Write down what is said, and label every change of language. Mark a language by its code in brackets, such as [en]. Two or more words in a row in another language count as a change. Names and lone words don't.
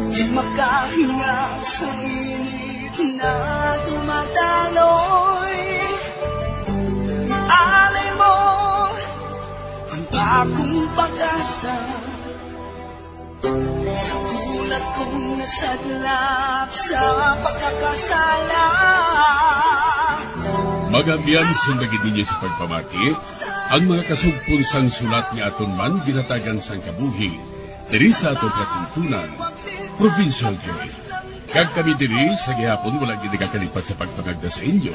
[tl] makahinga sa init na dumadaloy. Ialay mo ang bagong pag-asa sa gulat kong nasadlap sa pagkakasala. [hil] Magabiyan sundagin ninyo sa pagpamati ang mga kasugpunsang sulat ni aton man ginatagan sang kabuhi diri sa atong katuntunan, Provincial Joy. Kag kami diri sa gihapon wala gid nakakalipat sa pagpangagda sa inyo.